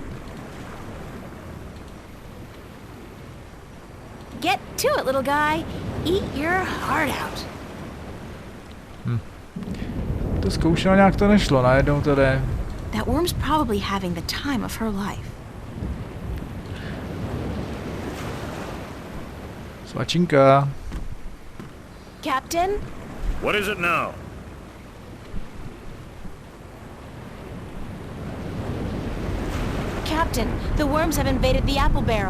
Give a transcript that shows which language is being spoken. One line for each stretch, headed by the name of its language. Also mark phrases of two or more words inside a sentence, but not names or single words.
English: Get to it, little guy. eat your heart out.
Czech: To zkoušel, nějak to nešlo, najednou to jde.
English: That worm's probably having the time of her life.
Czech: Svačinka.
English: Captain? What is it now? Captain, the worms have invaded the apple barrel.